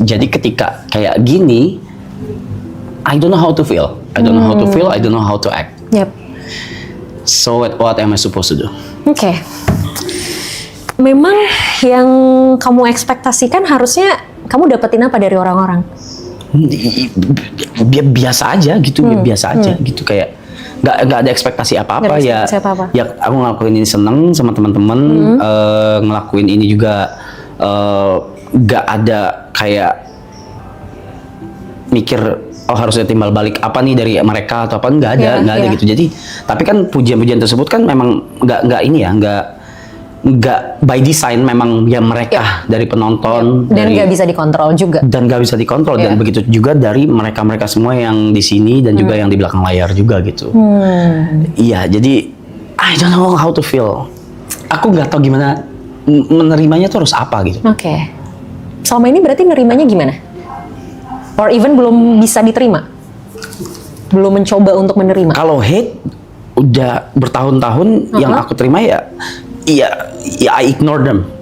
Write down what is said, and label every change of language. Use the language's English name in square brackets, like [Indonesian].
[Indonesian] Jadi ketika kayak gini, [English] I don't know how to feel. I don't know how to feel. I don't know how to act. Yep. So what am I supposed to do? [Indonesian] Oke. Memang yang kamu ekspektasikan harusnya kamu dapetin apa dari orang-orang? Biasa aja gitu, biasa aja gitu kayak nggak ada ekspektasi apa-apa ya. Ya aku ngelakuin ini seneng sama teman-teman, ngelakuin ini juga nggak ada kayak mikir oh harusnya timbal balik apa nih dari mereka atau apa, nggak ada gitu. Jadi tapi kan pujian-pujian tersebut kan memang nggak ini ya, nggak [English] by design, [Indonesian] memang ya mereka dari penonton dan nggak bisa dikontrol juga. Dan nggak bisa dikontrol dan begitu juga dari mereka semua yang di sini dan juga yang di belakang layar juga gitu. Iya, jadi [English] I don't know how to feel. [Indonesian] Aku nggak tahu gimana menerimanya tuh harus apa gitu. Oke. Selama ini berarti nerimanya gimana? [English] Or even [Indonesian] belum bisa diterima? Belum mencoba untuk menerima? Kalau hate udah bertahun-tahun yang aku terima ya [English] I ignore them.